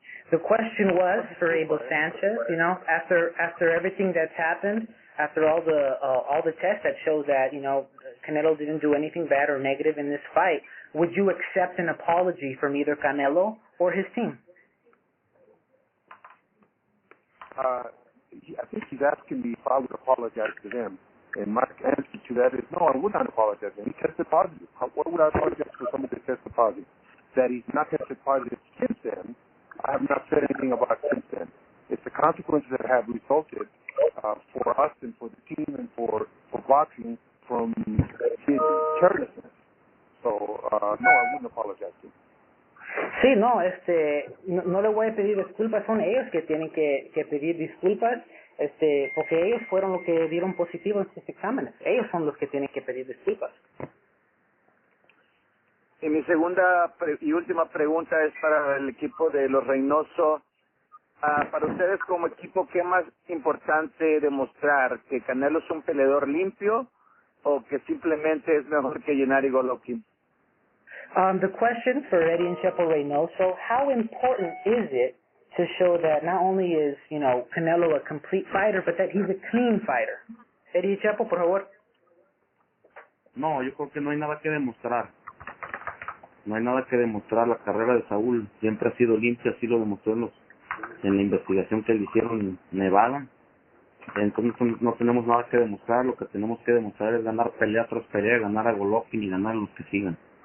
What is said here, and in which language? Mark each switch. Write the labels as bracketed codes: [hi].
[en] The question was for Abel Sanchez, you know, after everything that's happened, after all the tests that show that, you know, Canelo didn't do anything bad or negative in this fight, would you accept an apology from either Canelo or his team? I think he's asking me if I would apologize to them. And my answer to that is no, I would not apologize. He tested positive. What would I apologize for someone that tested positive? That he's not tested positive since then, I have not said anything about since then. It's the consequences that have resulted for us and for the team and for boxing from his carelessness. So, no, I wouldn't apologize to him. [es] Sí, no, no le voy a pedir disculpas, son ellos que tienen que pedir disculpas, porque ellos fueron los que dieron positivo en sus exámenes. Ellos son los que tienen que pedir disculpas. Y mi segunda y última pregunta es para el equipo de los Reynoso. Para ustedes como equipo, ¿qué es más importante demostrar? ¿Que Canelo es un peleador limpio o que simplemente es mejor que Gennady Golovkin? [en] The question for Eddie and Chepo Reynoso, how important is it to show that not only is, Canelo a complete fighter, but that he's a clean fighter. [es] Eddie Chepo, por favor. No, yo creo que no hay nada que demostrar. No hay nada que demostrar. La carrera de Saúl siempre ha sido limpia, así lo demostró en la investigación que le hicieron en Nevada. Entonces no tenemos nada que demostrar. Lo que tenemos que demostrar es ganar pelea tras pelea, ganar a Golovkin y ganar a los que sigan.